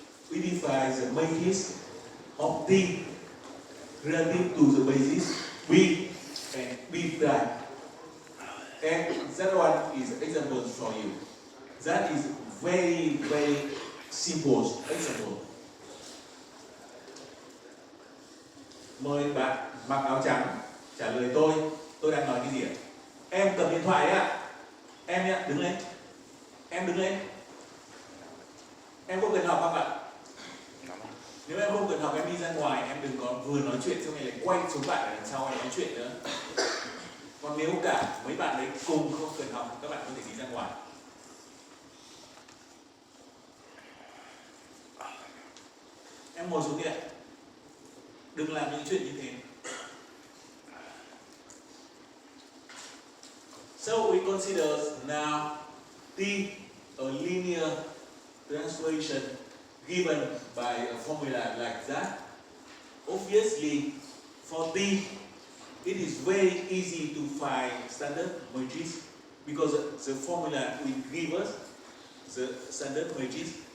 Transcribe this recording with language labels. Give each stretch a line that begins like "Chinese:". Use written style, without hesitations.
English: We define the matrix of T relative to the basis B and B prime. And that one is example for you. That is very simple example.
Vietnamese: Mời bạn mặc áo trắng trả lời tôi đang nói cái gì ạ? Em cầm điện thoại ạ. Em nhé, đứng lên. Em đứng lên. Em không cần học không ạ? Nếu em không cần học em đi ra ngoài, em đừng có vừa nói chuyện xong rồi lại quay xuống bạn ở đằng sau em nói chuyện nữa. Còn nếu cả mấy bạn đấy cùng không cần học, các bạn có thể đi ra ngoài. Em ngồi xuống đi ạ. Đừng làm những chuyện như thế.
English: So we consider now T a linear transformation given by a formula like that. Obviously, for T, it is very easy to find standard matrix because the formula will give us the standard matrix.